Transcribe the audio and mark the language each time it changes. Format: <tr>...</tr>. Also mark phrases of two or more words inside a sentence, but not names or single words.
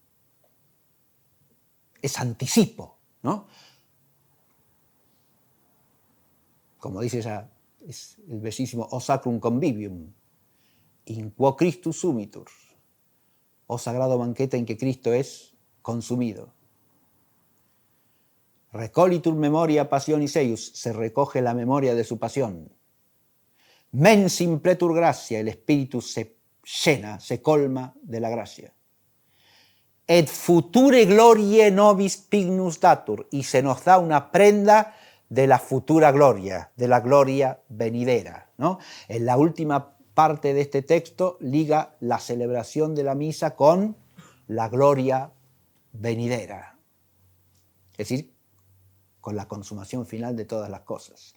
<es>Es anticipo, ¿no? Como dice es el bellísimo</es> <la>O Sacrum Convivium, in quo Christus sumitur,</la> <es>o sagrado banquete en que Cristo es consumido.</es> <la>Recolitur memoria passionis eius,</la> <es>se recoge la memoria de su pasión.</es> <la>Mens impletur gratia,</la> <es>el espíritu se llena, se colma de la gracia.</es> <la>Et future gloriae nobis pignus datur,</la> <es>y se nos da una prenda de la futura gloria, de la gloria venidera, ¿no? En la última parte de este texto liga la celebración de la misa con la gloria venidera, es decir, con la consumación final de todas las cosas.</es>